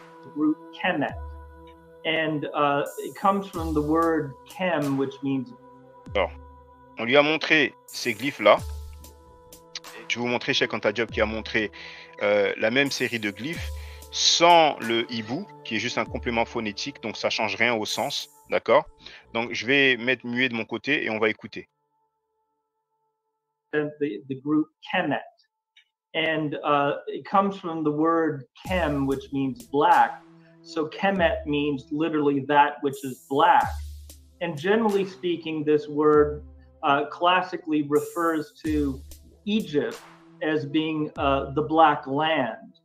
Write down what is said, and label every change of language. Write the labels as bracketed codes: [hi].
[en] The root kemet, and it comes from the word kem, which means. [fr] Alors, on lui a montré ces glyphes-là. Je vais vous montrer Cheikh Anta Diop qui a montré la même série de glyphes sans le hibou, qui est juste un complément phonétique, donc ça ne change rien au sens, d'accord? Donc je vais mettre muet de mon côté et on va écouter. [en] The group kemet, and it comes from the word kem, which means black. So kemet means literally that which is black. And generally speaking, this word classically refers to Egypt as being the black land.